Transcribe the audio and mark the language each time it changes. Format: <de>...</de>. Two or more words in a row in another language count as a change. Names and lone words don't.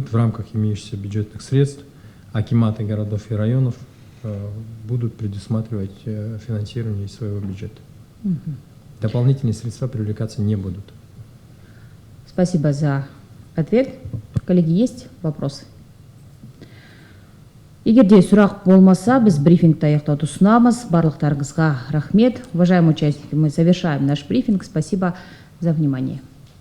<ru>В рамках имеющихся бюджетных средств акиматы городов и районов будут предусматривать финансирование из своего бюджета. Дополнительные средства привлекаться не будут. Спасибо за ответ. Коллеги, есть вопросы?</ru> <kk>Егерде сұрақ болмаса, біз брифингті аяқтауды ұсынамыз. Барлықтарыңызға рахмет.</kk> <ru>Уважаемые участники, мы завершаем наш брифинг. Спасибо за внимание.</ru>